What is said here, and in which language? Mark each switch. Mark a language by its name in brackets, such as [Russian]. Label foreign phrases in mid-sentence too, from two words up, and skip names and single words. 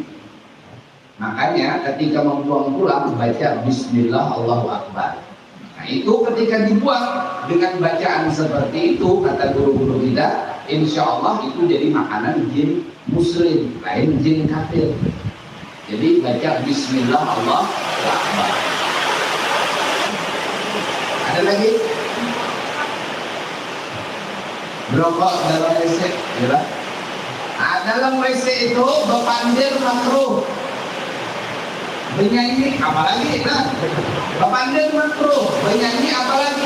[Indonesian] Makanya ketika membuang tulang baca [Arabic] بسم الله الله أكبر. [Indonesian] Nah itu ketika dibuang dengan bacaan seperti itu kata guru-guru kita, [Arabic] إن شاء الله [Indonesian] itu jadi makanan jin muslim, lain jin kafir. Jadi baca [Arabic] بسم الله الله أكبر. [Indonesian] Ada lagi? Merokok dalam WC, ya. Nah, dalam WC itu bepandir makruh. Menyanyi apalagi? Nah, bepandir makruh. Menyanyi apalagi?